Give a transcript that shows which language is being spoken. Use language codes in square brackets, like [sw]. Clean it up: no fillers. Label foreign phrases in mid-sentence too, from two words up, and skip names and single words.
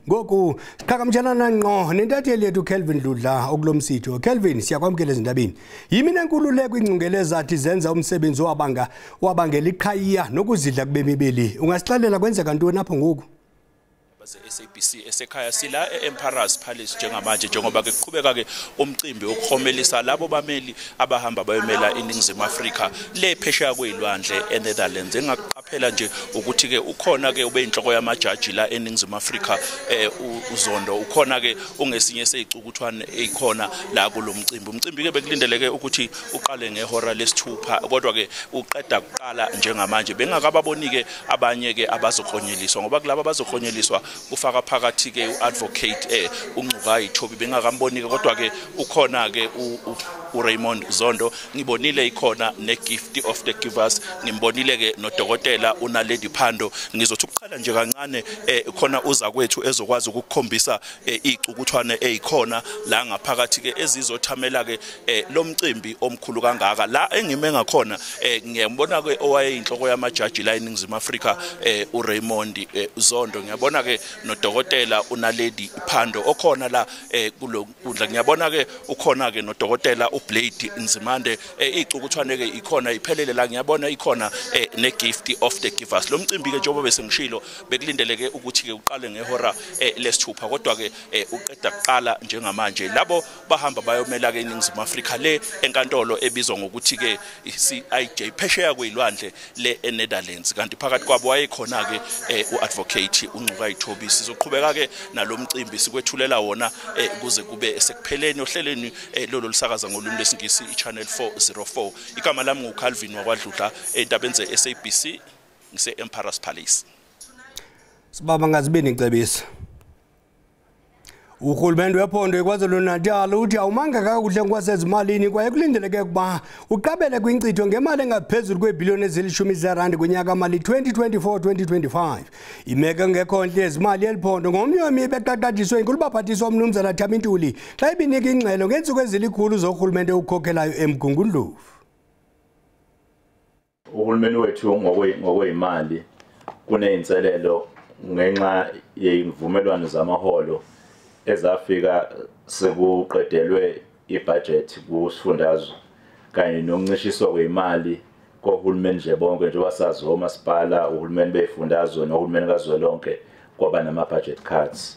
[xh] Ngoku siqhagamshelana ngqo nentatheli yethu Kelvin Dludla okulo msitho. Kelvin, siyakwamkela ezindabeni. Yimini enkululeko ingcungela ezathi zenza umsebenzi wabangela iqhayiya nokuzidla kubemibili. Ungasixelela kwenzeka ntoni apho ngoku? [zu] SABC esekhaya sila eEmperor's Palace njengamanje njengoba ke kuqhubeka ke umcimbi okhomelisa labo bameli abahamba bayomela iNingizimu Afrika le phesheya kwezilwandle eNetherlands. Engaqaphela nje ukuthi ke ukhona ke ube inhloko yamajaji la eNingizimu Afrika uZondo, ukhona ke ungesinye seyicukuthwane ekhona la kulomcimbi. Umcimbi ke bekulindeleke ukuthi uqale ngehora lesithupha, kodwa ke uqeda kuqala njengamanje. Bengakababoni ke abanye ke abazokhonyeliswa ngoba kulabo abazokhonyeliswa kufaka phakathi ke uAdvocate uNgcukaithobi bengakamboni ke, kodwa ke ukhona ke uRaymond Zondo, ngibonile ikhona neGift of the Givers, ngimbonile ke noDokotela uNaledi Phando. Ngizothi ukuqala nje kancane khona uza kwethu ezokwazi ukukhombisa icukuthwane ezikhona la ngaphakathi ke ezizothamela ke lo mcimbi omkhulu kangaka. La engime ngakhona ngiyambona ke owayeyinhloko yamajaji la eNingizimu Afrika uRaymond Zondo, ngiyabona ke noDokotela uNaledi Phando okhona la kulo nkundla, ngiyabona ke ukhona ke noDokotela uBlade Nzimande. Icukuthwane ke ikhona iphelele la, ngiyabona ikhona ne-gift of the givers. Lo mcimbi ke njengoba bese ngishilo bekulindeleke ukuthi ke uqale ngehora lesithupha, kodwa ke uqeda kuqala njengamanje. Labo bahamba bayomela ke iNingizimu Afrika le enkantolo ebizwa ngokuthi ke CIJ phesheya kwezilwandle le eNetherlands. Kanti phakathi kwabo wayekhona ke uadvocate uNcukayi Thobisi. Sizoqhubeka ke nalomcimbi sikwethulela wona kuze kube esekupheleni ohlelweni lolo lisakaza ngolimi lesingisi iChannel 404. Igama lami nguCalvin wakwaDludla entabeni ze-SABC ngise-Emperor's Palace. [xh] Sibaba ngazibini icebisa. Uhulumende wephondo eKwaZulu-Natal uthi awumanga kakuhle ngokwasezimalini kwaye kulindeleke ukuba uqabele kwinkcitho ngemali engaphezulu kweebhiliyoni ezilishumi zeerandi kunyaka mali 2024-2025. Imeko ngekho ntle yezimali eliphondo ngomnye wemiba eqaqatshiswe inkulubaphathiswa uMnumzana Thami Ntuli xa ibinika ingxelo ngeentsuku ezilikhulu zorhulumente ukhokhelayo eMgungundlovu. [zu] Uhulumeni wethu ngokweyimali kuneyinselelo ngenxa yeimvumelwano zamaholo ezafika sekuqedelwe ibudget kusifundazwe kanye nokuncishiswa kwemali kohulumeni nje bonke njengoba sazi omasipala uhulumeni befundazwe nohulumeni kazwelonke kwaba nama [en] budget cuts.